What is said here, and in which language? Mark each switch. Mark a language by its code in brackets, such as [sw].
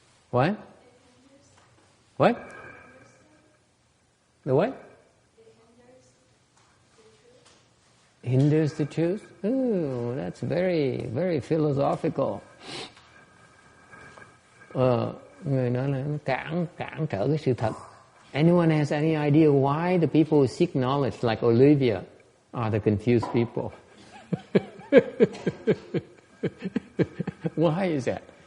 [en] What? What? The what? Hinders the truth? Ooh, that's very, very philosophical. [vi] Người nói là nó cản trở cái sự thật. [en] Anyone has any idea why the people who seek knowledge, like Olivia, are the confused people? Why is that?